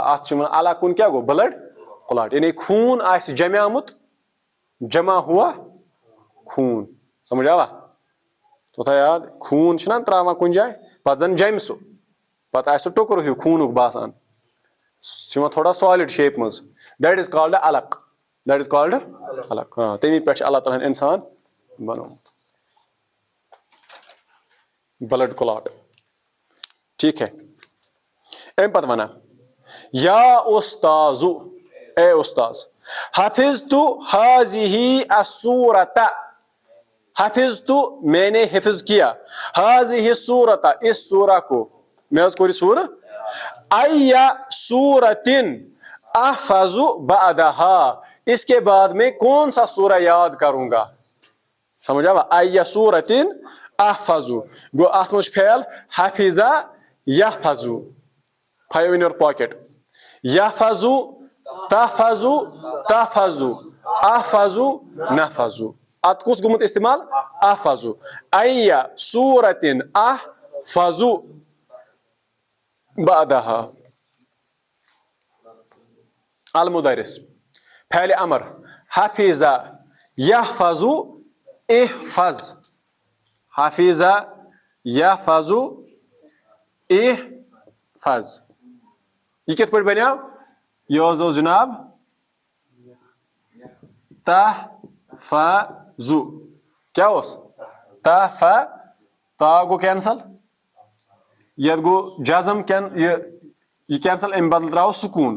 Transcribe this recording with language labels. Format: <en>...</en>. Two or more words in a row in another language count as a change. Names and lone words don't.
<ks>اتھ چھِ ونان علقن کیاہ گوٚو؟</ks> <en>blood clot,</en> <ks>یعنی خوٗن آسہِ جمیومُت,</ks> <ur>جمع ہوا خوٗن.</ur> <ks>سمجھ آوا؟ تو تھاو یاد, خوٗن چھُنہ تراوان کُنہِ جایہِ, پتہٕ زن جمہِ سُہ, پتہٕ آسہِ سُہ ٹُکرٕ ہیوٗ خوٗنُک باسان, سُہ چھُ یِوان تھوڑا سالِڈ شیپہِ منٛز,</ks> <en>that is called علق. that is called علق.</en> <ks>ہاں تمی پٮ۪ٹھ چھُ اللہ تعالیٰ ہن انسان بنومُت.</ks> <en>blood clot.</en> <ur>ٹھیک ہے.</ur> <ks>امہِ پتہٕ ونان</ks> <ar>یا استاذ, اے استاذ, حفظت هذه السورۃ, حفظت</ar> <ur>میں نے حفظ کیا,</ur> <ar>هذه السورۃ</ar> <ur>اس سورہ کو,</ur> <ks>میں حظ کوٚر یہِ سورہ,</ks> <ar>ای سورۃ احفظ بعدها,</ar> <ur>اس کے بعد میں کون سا سورہ یاد کروں گا.</ur> <ks>سمجھ آوا؟</ks> <ar>ای سورۃ احفظ,</ar> <ks>گو اتھ منٛز چھُ فعل</ks> <ar>حفظ یحفظ,</ar> <ks>تھٲیِو</ks> <en>in your pocket.</en> <ar>یحفظ تحفظ تحفظ احفظ نحفظ,</ar> <ks>اتھ کُس گوٚمُت استعمال؟</ks> <ar>احفظ. ای سورۃ احفظ بعدها. المدرس فعل امر حفظ یحفظ احفظ, حفظ یحفظ احفظ.</ar> <ks>یہ کِتھ پٲٹھۍ بنیو؟ یہ حظ اوس جناب تحفظ. کیا اوس؟ تحفظ. تا گوٚو کینسل, یتھ گوٚو جزم, یہ کینسل, امہِ بدلہٕ تراوو سکوٗن.</ks>